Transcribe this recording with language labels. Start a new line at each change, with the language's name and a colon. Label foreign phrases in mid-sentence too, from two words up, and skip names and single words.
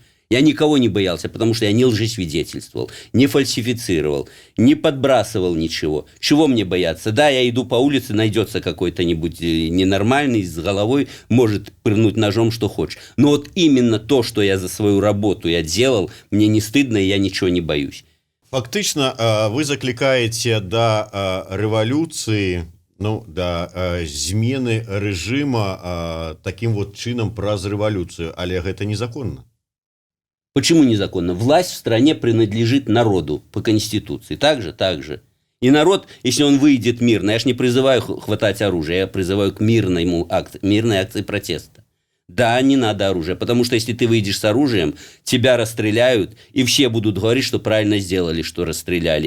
Russian: Я никого не боялся, потому что я не лжесвидетельствовал, не фальсифицировал, не подбрасывал ничего. Чего мне бояться? Да, я иду по улице, найдется какой-то-нибудь ненормальный, с головой, может пырнуть ножом, что хочешь. Но вот именно то, что я за свою работу я делал, мне не стыдно, и я ничего не боюсь.
Belarusian: Фактычна вы заклікаеце да рэвалюцыі, ну, да змены рэжыма
Russian: таким вот
Belarusian: чынам праз рэвалюцыю, але гэта незаконна.
Russian: Почему незаконно? Власть в стране принадлежит народу по Конституции. Так же. И народ, если он выйдет мирно, я ж не призываю хватать оружие, я призываю к мирной акции протеста. Да, не надо оружия, потому что если ты выйдешь с оружием, тебя расстреляют, и все будут говорить, что правильно сделали, что расстреляли.